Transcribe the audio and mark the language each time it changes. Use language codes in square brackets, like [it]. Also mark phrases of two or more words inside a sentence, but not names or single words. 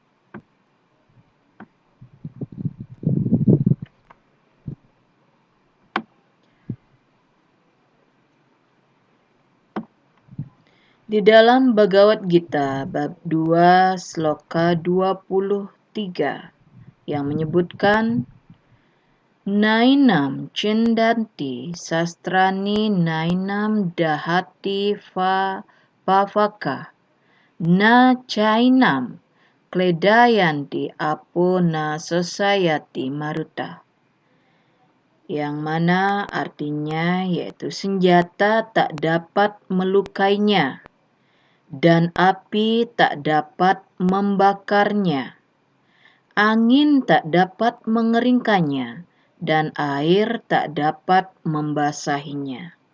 [id] Di dalam Bhagavad Gita bab 2 sloka 23 yang menyebutkan Nainam [sa] cindanti sastrani nainam dahati pavaka na chainam kledayanti apo na sosayati maruta, [id] yang mana artinya yaitu senjata tak dapat melukainya dan api tak dapat membakarnya, angin tak dapat mengeringkannya, dan air tak dapat membasahinya.